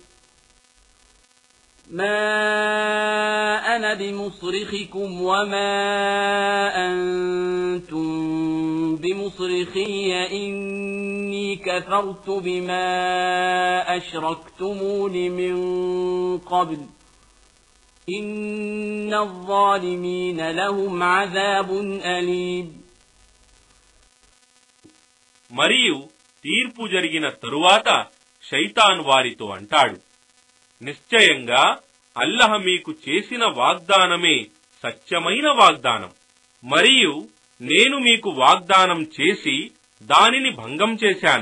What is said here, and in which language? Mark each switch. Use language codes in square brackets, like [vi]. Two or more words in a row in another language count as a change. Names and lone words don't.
[ar] ما أنا بمصرخكم وما أنتم بمصرخي إني كفرت بما أشركتمون من قبل إن الظالمين لهم عذاب أليم. [te] మరియు తీర్పు జరిగిన తరువాత శైతాన్ వారితో అంటాడు, నిశ్చయంగా అల్లాహ్ మీకు చేసిన వాగ్దానమే సత్యమైన వాగ్దానం. మరియు నేను మీకు వాగ్దానం చేసి దానిని భంగం చేశాను.